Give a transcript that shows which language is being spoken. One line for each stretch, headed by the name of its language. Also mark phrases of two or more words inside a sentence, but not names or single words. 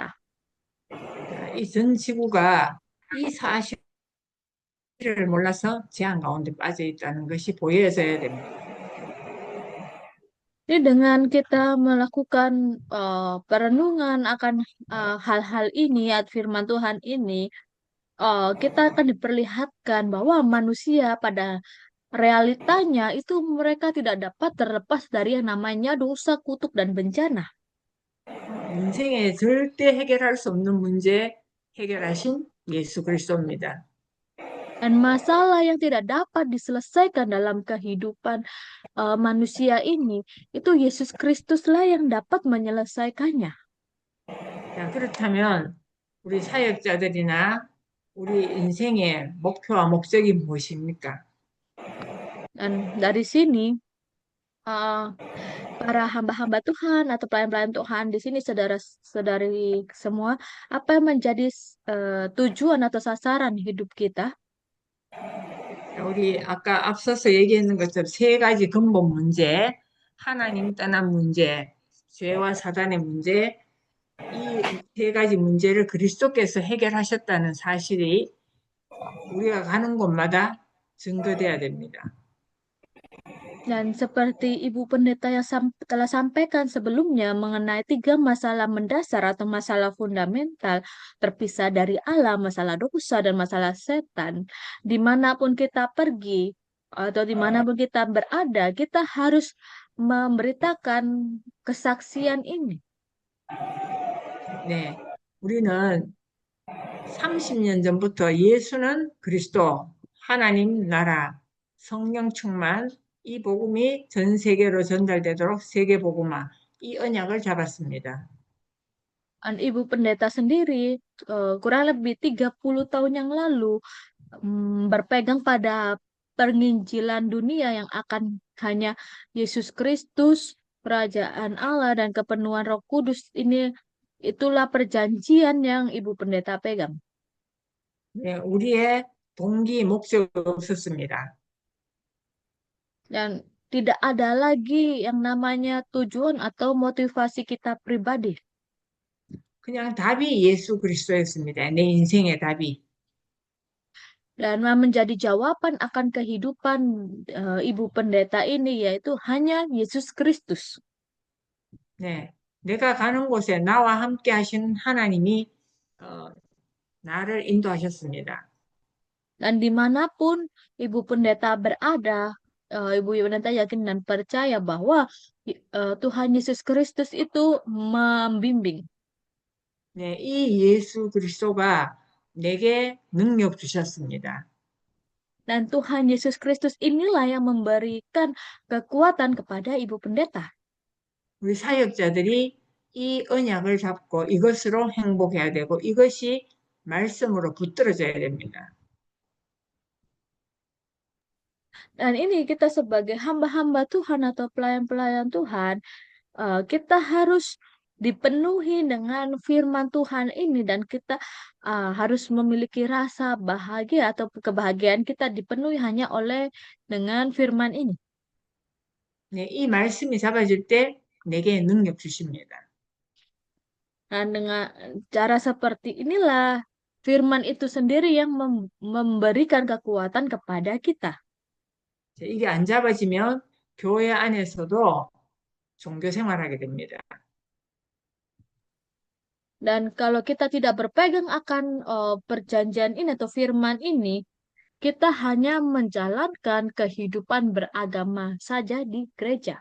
Korean: 이 전 지구가 이 사실을 몰라서 재앙 가운데 빠져 있다는 것이 보여져야 됩니다.
Indonesian: Jadi dengan kita melakukan perenungan akan hal-hal ini, firman Tuhan ini, kita akan diperlihatkan bahwa manusia pada realitanya itu mereka tidak dapat terlepas dari yang namanya dosa, kutuk, dan bencana.
Korean: 인생에 절대 해결할 수 없는 문제 해결하신 예수 그리스도입니다.
Indonesian: Dan masalah yang tidak dapat diselesaikan dalam kehidupan manusia ini, itu Yesus Kristuslah yang dapat menyelesaikannya.
Korean: 자, 그렇다면 우리 사역자들이나 우리 인생의 목표와 목적이 무엇입니까?
Indonesian: Dan dari sini, uh, para hamba-hamba Tuhan atau pelayan-pelayan Tuhan di sini, saudara-saudari semua, apa yang menjadi tujuan atau sasaran hidup kita?
Korean: 우리 아까 앞서서 얘기했는 것처럼 세 가지 근본 문제, 하나님 떠난 문제, 죄와 사단의 문제, 이 세 가지 문제를 그리스도께서 해결하셨다는 사실이 우리가 가는 곳마다 증거돼야 됩니다.
Indonesian: Dan seperti Ibu Pendeta yang telah sampaikan sebelumnya mengenai 3 masalah mendasar atau masalah fundamental terpisah dari Allah, masalah dosa dan masalah setan, dimanapun kita pergi atau dimanapun kita berada, kita harus memberitakan kesaksian ini.
Korean: 네, 우리는 30년 전부터 예수는 그리스도, 하나님 나라, 성령 충만, 이 복음이 전 세계로 전달되도록 세계 복음화, 이 언약을 잡았습니다.
Indonesian: Dan Ibu Pendeta sendiri kurang lebih 30 tahun yang lalu berpegang pada penginjilan dunia yang akan hanya Yesus Kristus, kerajaan Allah dan kepenuhan Roh Kudus ini, itulah perjanjian yang Ibu Pendeta pegang.
Korean: 네, 우리의 동기, 목적 없었습니다.
Indonesian: Dan tidak ada lagi yang namanya tujuan atau motivasi kita pribadi.
Korean: 그냥 답이 예수 그리스도였습니다. 내 인생의 답이.
Indonesian: Dan menjadi jawaban akan kehidupan Ibu Pendeta ini yaitu hanya Yesus Kristus.
Korean: 네, 내가 가는 곳에 나와 함께 하신 하나님이 나를 인도하셨습니다.
Indonesian: Dan dimanapun Ibu Pendeta berada, Ibu Pendeta yakin dan percaya bahwa Tuhan Yesus Kristus itu membimbing.
Korean: 네, 이 예수 그리스도가 내게 능력 주셨습니다.
Indonesian: Dan Tuhan Yesus Kristus inilah yang memberikan kekuatan kepada Ibu Pendeta.
Korean: 우리 사역자들이 이 언약을 잡고 이것으로 행복해야 되고 이것이 말씀으로 붙들어져야 됩니다.
Indonesian: Dan ini kita sebagai hamba-hamba Tuhan atau pelayan-pelayan Tuhan, kita harus dipenuhi dengan firman Tuhan ini dan kita harus memiliki rasa bahagia atau kebahagiaan kita dipenuhi hanya oleh dengan firman ini.
Korean: 네, 이 말씀이 잡아질 때 내게 능력 주십니다.
Indonesian: Dan dengan cara seperti inilah firman itu sendiri yang memberikan kekuatan kepada kita.
Korean: 이게 안 잡아지면 교회 안에서도 종교 생활하게 됩니다.
Indonesian: Dan kalau kita tidak berpegang akan perjanjian ini atau firman ini, kita hanya menjalankan kehidupan beragama saja di gereja.